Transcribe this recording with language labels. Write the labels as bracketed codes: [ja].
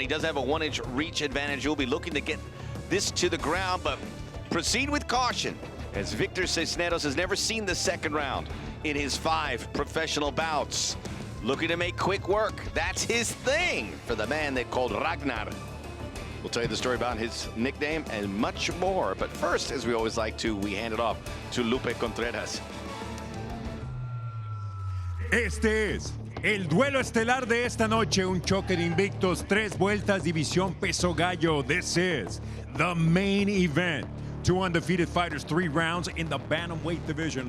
[en] He does have a 1-inch reach advantage. He'll be looking to get this to the ground, but proceed with caution, as Victor Cisneros has never seen the second round in his 5 professional bouts. Looking to make quick work. That's his thing for the man they called Ragnar. We'll tell you the story about his nickname and much more. But first, as we always like to, we hand it off to Lupe Contreras. [es] Este es el duelo estelar de esta noche, un choque de invictos, 3 vueltas, división peso gallo. [en] This is the main event. 2 undefeated fighters, 3 rounds in the bantamweight division.